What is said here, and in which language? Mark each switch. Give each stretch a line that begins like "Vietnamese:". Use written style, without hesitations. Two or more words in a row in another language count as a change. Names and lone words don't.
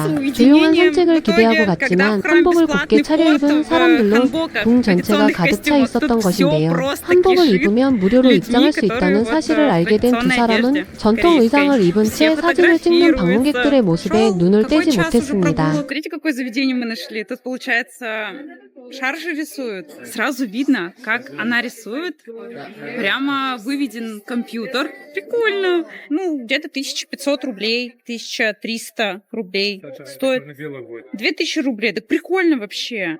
Korean: 조용한 산책을 기대하고 갔지만 한복을 곱게 차려입은 사람들로 궁 전체가 가득 차 있었던 것인데요. 한복을 입으면 무료로 입장할 수 있다는 사실을 알게 된 두 사람은 전통 의상을 입은 채 사진을 찍는 방문객들의 모습에 눈을 떼지 못했습니다.
Russian: Смотрите, какое заведение мы нашли. Тут, получается, шаржи рисуют. Сразу видно, как она рисует. Прямо выведен компьютер. Прикольно. Ну, где-то 1500 рублей, 1300 рублей стоит. 2000 рублей. Так прикольно вообще.